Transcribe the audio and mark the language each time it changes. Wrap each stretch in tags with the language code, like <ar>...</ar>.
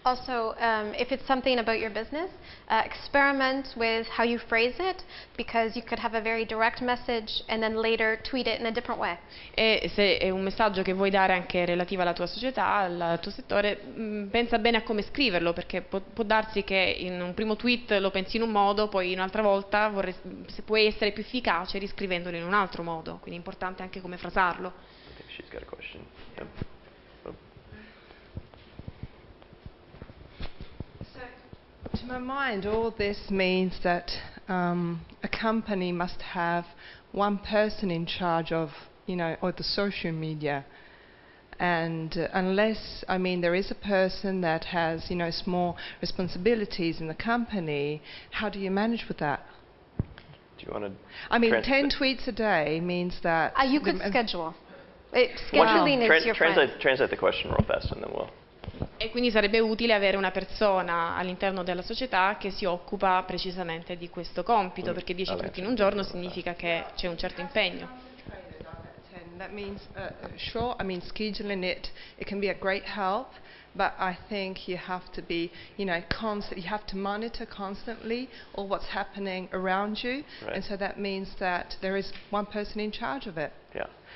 <en>Also, if it's something about your business, experiment with how you phrase it, because you could have a very direct message and then later tweet it in a different way.</en> <it>E se è un messaggio che vuoi dare anche relativo alla tua società, al tuo settore, pensa bene a come scriverlo, perché può darsi che in un primo tweet lo pensi in un modo, poi un'altra volta se puoi essere più efficace riscrivendolo in un altro modo, quindi è importante anche come frasarlo.</it> <en>She's got a question. Yep. Oh. To my mind, all this means that a company must have one person in charge of, or the social media. And unless, there is a person that has, small responsibilities in the company, how do you manage with that? Do you want to? 10 tweets a day means that. You could schedule. Scheduling is your friend. Translate the question real fast and then we'll.</en> <it>E quindi sarebbe utile avere una persona all'interno della società che si occupa precisamente di questo compito, perché 10 tweet in un giorno significa che c'è un certo impegno.</it> <en>That means, scheduling it can be a great help, but I think you have to be, constant. You have to monitor constantly all what's happening around you, right. And so that means that there is one person in charge of it. Yeah.</en>